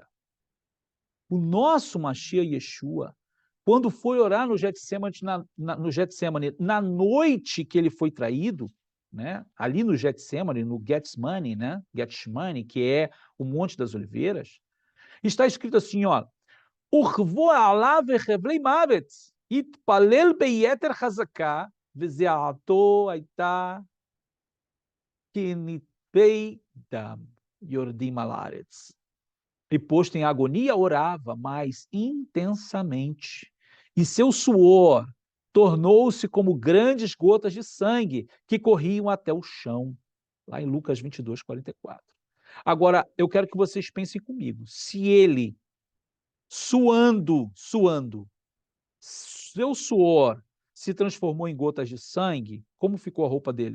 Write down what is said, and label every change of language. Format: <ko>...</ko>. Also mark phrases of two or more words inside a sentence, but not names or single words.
<pt>O nosso Mashiach Yeshua, quando foi orar no Getsemane, no Getsemane, na noite que ele foi traído, né? Ali no Getsemane, no Getsemane, né? Getsemane, que é o Monte das Oliveiras, está escrito assim, ó,</pt> <he>ורבו עליו חבלי מות התפלל ביתר חזקה וזעתו היתה כנטפי דם יורדים ארצה.</he> <pt>E posto em agonia, orava mais intensamente. E seu suor tornou-se como grandes gotas de sangue que corriam até o chão. Lá em Lucas 22, 44. Agora, eu quero que vocês pensem comigo. Se ele, suando, seu suor se transformou em gotas de sangue, como ficou a roupa dele?</pt>